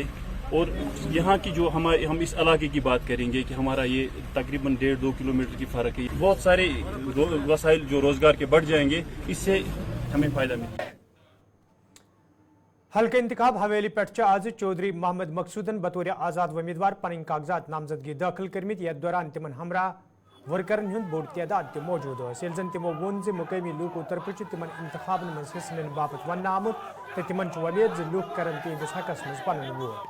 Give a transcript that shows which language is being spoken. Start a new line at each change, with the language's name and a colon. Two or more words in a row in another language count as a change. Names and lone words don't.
Hindi: और यहाँ की जो हम इस इलाके की बात करेंगे कि हमारा ये तकरीबन 1.5-2 किलोमीटर की फ़र्क है, बहुत सारे वसाइल जो रोज़गार के बढ़ जाएंगे, इससे हमें फ़ायदा मिलेगा।
Kashmiri: हल्के इंतखाब हवेली पे आज चौधरी मोहम्मद मकसूदन बतौर आज़ाद उम्मीदवार पन कागजात नामजदगी दाखिल करमित, यथ दौरान तिमन हमरा वर्करन हुंद बोड़ तादाद मौजूद यह जन तमो वोन मुकामी लूको तरफ तिमन इंतखाबन मज हिस्स निन बापत वन आमुत तो तिमन वमेद लूक कर तिहंदिस हकस मज पन वोट।